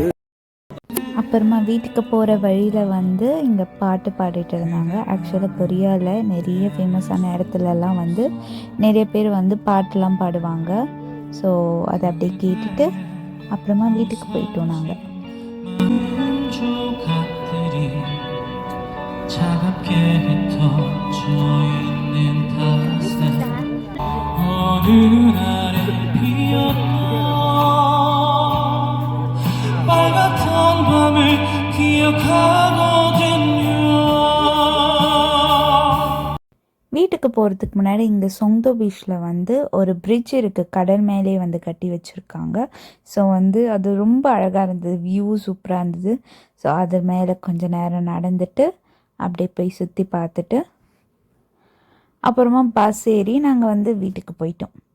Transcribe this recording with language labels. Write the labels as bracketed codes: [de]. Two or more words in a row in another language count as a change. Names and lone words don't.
[ta] அப்புறமா வீட்டுக்கு போகிற வழியில் வந்து இங்கே பாட்டு பாடிட்டு இருந்தாங்க. ஆக்சுவலாக கொரியாவில் நிறைய ஃபேமஸான இடத்துலலாம் வந்து நிறைய பேர் வந்து பாட்டெலாம் பாடுவாங்க. ஸோ அதை அப்படியே கேட்டுட்டு அப்புறமா வீட்டுக்கு போயிட்டோம் நாங்கள். [ko] 차갑게 흩어져 있는 탓에 어느 날에 피었던 빨갛던 밤을 기억하거든요. [ta] வீட்டுக்கு போகிறதுக்கு முன்னாடி இங்கே சொங்தோ பீச்சில் வந்து ஒரு பிரிட்ஜ் இருக்குது, கடல் மேலே வந்து கட்டி வச்சுருக்காங்க. ஸோ வந்து அது ரொம்ப அழகாக இருந்தது, வியூ சூப்பராக இருந்தது. ஸோ அது மேலே கொஞ்சம் நேரம் நடந்துட்டு அப்படியே போய் சுற்றி பார்த்துட்டு அப்புறமா பஸ் ஏறி நாங்கள் வந்து வீட்டுக்கு போயிட்டோம்.